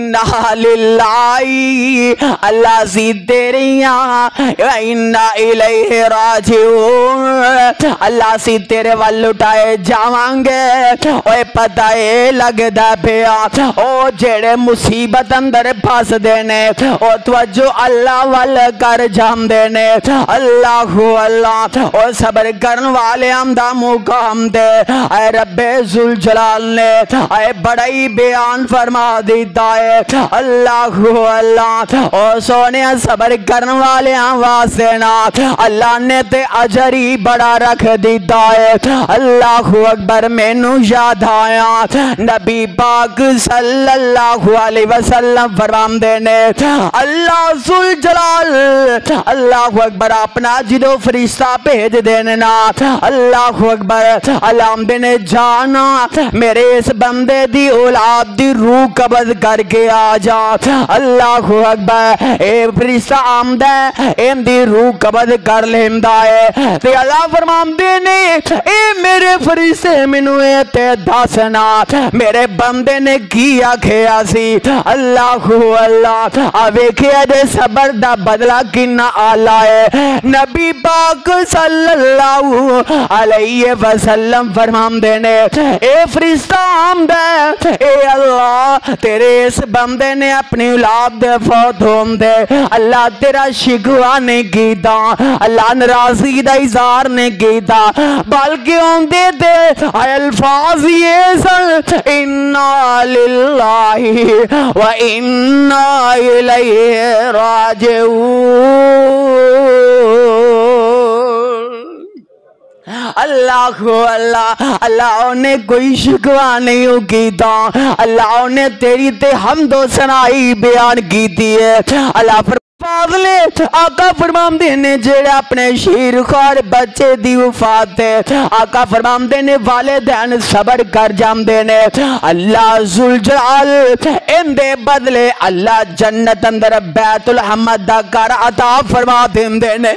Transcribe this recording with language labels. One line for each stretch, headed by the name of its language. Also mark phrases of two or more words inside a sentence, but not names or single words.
Arabic: إنا لله
Punjabi: اللہ سی تیریاں
Arabic: و إنا إليه راجعون
Punjabi: اللہ سی تیرے ول لٹائے جاواں گے. اوئے پتا اے لگدا پیا او جیہڑے مصیبت اندر پھسدے نے او توجہ اللہ ول کر جاندے نے.
Arabic: اللهُ الله
Punjabi: او صبر کرن والے دا مقام دے اے ربّ ذو الجلال نے اے بڑا ہی بیان فرما دتا ہے.
Arabic: اللهُ الله
Punjabi: او سوہنے صبر کرن والے واسطے نا اللہ نے تے اجر ہی بڑا رکھ دتا ہے.
Arabic: الله أكبر
Punjabi: مینوں یاد آیا نبی پاک
Arabic: صلى الله عليه وسلم
Punjabi: فرماندے نے اللہ ذو الجلال
Arabic: الله أكبر
Punjabi: اپنا جدو فرشتہ بھیج دینے نا
Arabic: الله أكبر
Punjabi: اللہ نے جانا میرے اس بندے دی اولاد دی روح قبض کرکے آ جا.
Arabic: الله أكبر
Punjabi: اے فرشتہ آمدا ایندی روح قبض کر لیندا ہے تے اللہ فرماندے نے اے میرے فرشتے مینوں اے تے دسنا میرے بندے نے کی آکھیا سی.
Arabic: اللهُ الله
Punjabi: آ ویکھیا دے صبر دا بدلہ کنا اعلیٰ ہے. نبی پاک
Arabic: صلى الله عليه وسلم
Punjabi: فرماندے نے اے فرشتہ آمدا اے اللہ تیرے اس بندے نے اپنی اولاد دے فوت ہوندے اللہ تیرا شکوہ نہیں کیتا اللہ ناراضگی دا اظہار نہیں کیتا بلکہ اوندے تے الفاظ یہ سن
Arabic: إنا لله و إنا إليه راجعون. الله الله
Punjabi: اللہ نے کوئی شکوہ نہیں کیتا اللہ نے تیری تے حمدو ثنائی بیان کی ہے. اللہ فاضلے آقا فرماندے نے جیہڑے اپنے شیر خوار بچے دی وفات ہے آقا فرماندے نے والدین صبر کر جاندے نے اللہ ذو الجلال ایندے بدلے اللہ جنت اندر بیت الحمد دا گھر عطا فرما دیندے نے.